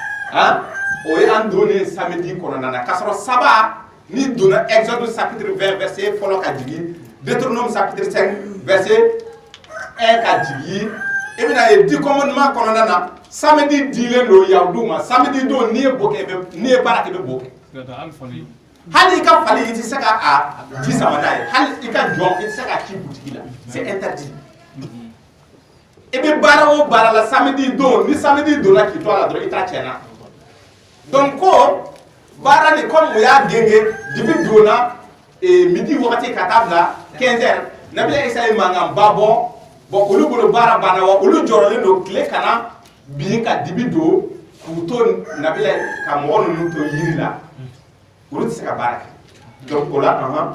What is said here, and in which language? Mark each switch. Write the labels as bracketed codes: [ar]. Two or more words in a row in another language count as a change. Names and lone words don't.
[bm] o ye an donnen samedi kɔnɔna na k'a sɔrɔ sabbat ni donna Exode chapitre 20 verset fɔlɔ ka jigin Deutéronome chapitre 5 verset 1 ka jigin i bɛna ye 10 commandements kɔnɔna na samedi dilen don yahudiw ma samedi don n'i ye bo kɛ n'i ye baara kɛ i bɛ bo kɛ hali i ka fali i tɛ se ka a ji sama n'a ye hali i ka jɔn i tɛ se k'a ci butigi la [fr] c'est interdit [bm] i bɛ baara o baara la samedi don ni samedi donna k'i to a la dɔrɔn i t'a tiɲɛna donc ko baara ni comme o y'a genge dibi donna midi wagati ka taa bila 15 heures Nabila Isa ye mankanba bɔ bon olu bolo baara banna wa olu jɔrɔlen don tile kana bin ka dibi don k'u to Nabila ka mɔgɔ ninnu to yiri la olu tɛ se ka baara kɛ donc o la